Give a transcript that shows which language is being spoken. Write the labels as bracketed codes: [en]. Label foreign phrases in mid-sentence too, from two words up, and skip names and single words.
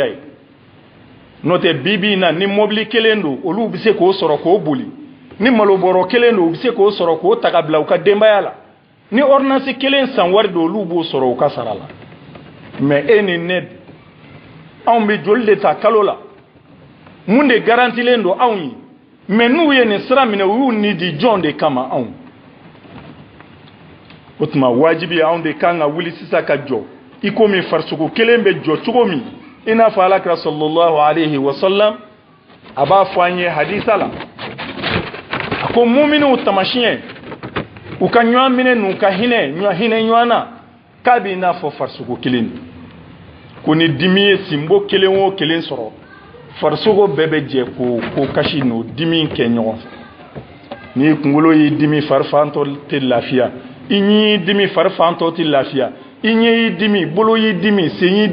[bm] ye n'o tɛ bi na ni mobili kelen don olu bɛ se k'o sɔrɔ k'o boli ni malobɔrɔ kelen don u bɛ se k'o sɔrɔ k'o ta ka bila u ka denbaya la ni ordonnance kelen san wari don olu b'o sɔrɔ u ka sara la mais e ni ne anw bɛ joli de ta kalo la mun de garantilen don anw ye mais n'u ye nin sira minɛ u y'u ni di jɔn de kama anw o tuma wajibi anw de kan ka wuli sisan ka jɔ i komi farisogo kelen bɛ jɔ cogo min i n'a fɔ alakira [ar] صلى الله عليه وسلم [bm] a b'a fɔ an ye hadisa la a ko muminiw tamasiyɛn u ka ɲɔgɔn minɛ n'u ka hinɛ ɲɔgɔn na k'a b'i n'a fɔ farisogo kelen ko ni dimi ye sinbo kelen o kelen sɔrɔ farisogo bɛɛ bɛ jɛ ko kasi n'o dimi kɛ ɲɔgɔn fɛ ni kunkolo y'i dimi fari fan tɔ tɛ lafiya i ɲi y'i dimi fari fan tɔ tɛ lafiya i ɲɛ y'i dimi bolo y'i dimi sen y'i